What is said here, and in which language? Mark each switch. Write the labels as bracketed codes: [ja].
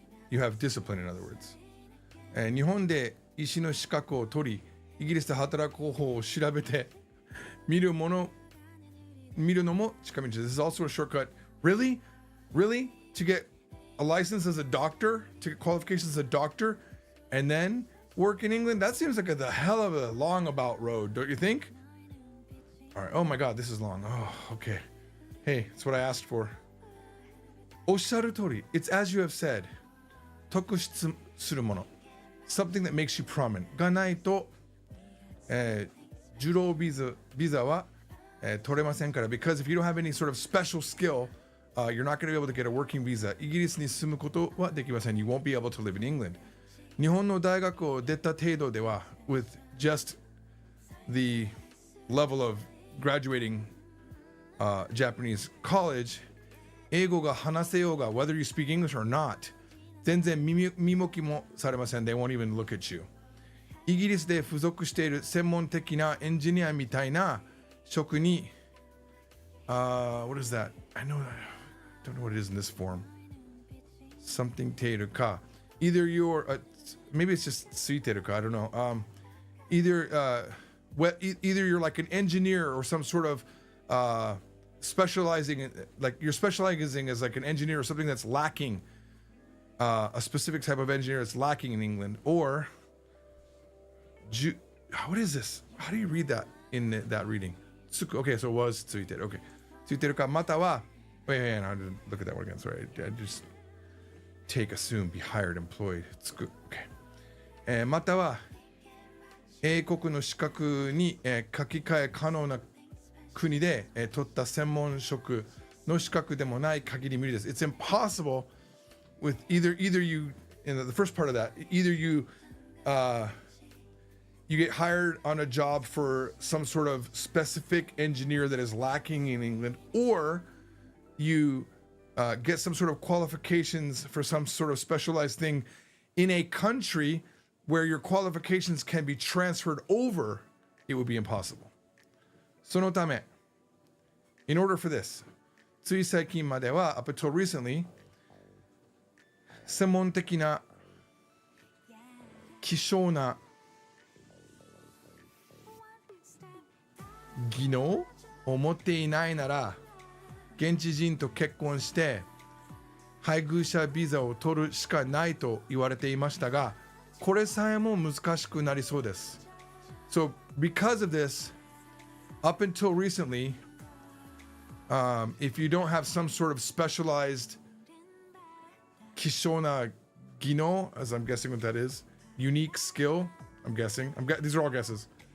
[en] You have discipline, in other words. [ja] 日本で医師の資格を取り、イギリスで働く方法を調べて見るのも近道です。 [en] This is also a shortcut. Really? To get a license as a doctor, to get qualifications as a doctor, and then work in England? That seems like the hell of a long about road, don't you think? All right. Oh my God, this is long. Oh, okay. Hey, it's what I asked for. [ja] おっしゃる通り. [en] It's as you have said. [ja] 特筆するもの. [en] Something that makes you prominent. [ja] がないと、受労ビザは、取れませんから。 [en] Because if you don't have any sort of special skill, you're not going to be able to get a working visa. [ja] イギリスに住むことはできません. [en] You won't be able to live in England. [ja] 日本の大学を出た程度では [en] with just the level of graduating Japanese college, [ja] 英語が話せようが [en] whether you speak English or not, [ja] 全然見向きもされません. [en] They won't even look at you. [ja] イギリスで付属している専門的なエンジニアみたいな職に、 [en] what is that? I don't know what it is in this form. Something [ja] ているか. [en] Either you're maybe it's just [ja] ついてるか. [en] I don't know. Either you're like an engineer or some sort of specializing, like you're specializing as like an engineer or something that's lacking, a specific type of engineer that's lacking in England, or what is this? How do you read that in that reading? Okay, so it was [ja] ついてる. [en] Okay. [ja] ついてるかまたは [en] wait, I didn't look at that word again. Sorry. I just take, assume, be hired, employed. It's good. Okay. [ja] または英国の資格に書き換え可能な国で取った専門職の資格でもない限り無理です. [en] It's impossible with either you, in the first part of that, either you get hired on a job for some sort of specific engineer that is lacking in England, or you get some sort of qualifications for some sort of specialized thing in a country where your qualifications can be transferred over. It would be impossible. [ja] そのため, [en] in order for this, [ja] つい最近までは [en] up until recently, [ja] 専門的な希少な技能を持っていないなら現地人と結婚して配偶者ビザを取るしかないと言われていましたが、これさえも難しくなりそうです。 [en] So because of this, up until recently, if you don't have some sort of specialized [ja] 希少な技能, [en] as I'm guessing what that is, unique skill, I'm guessing. These are all guesses.